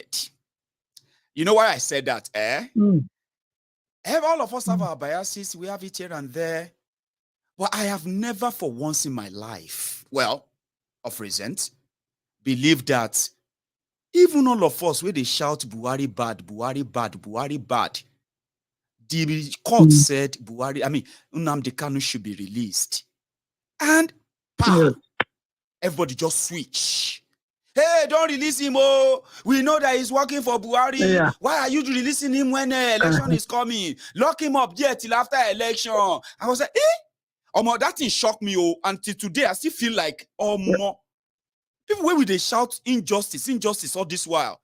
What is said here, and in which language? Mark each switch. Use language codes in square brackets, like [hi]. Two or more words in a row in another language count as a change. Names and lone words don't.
[en] You know why I said that, All of us have our biases. We have it here and there. But I have never for once in my life, of recent, believed that even all of us, where they shout Buhari bad, Buhari bad, Buhari bad, the court said Nnamdi Kanu should be released. And everybody just switch. Hey, don't release him, oh. We know that he's working for Buhari. Yeah. Why are you releasing him when election is coming? Lock him up there till after election. I was like, that thing shocked me, oh. Until today, I still feel like, people where they shout injustice all this while.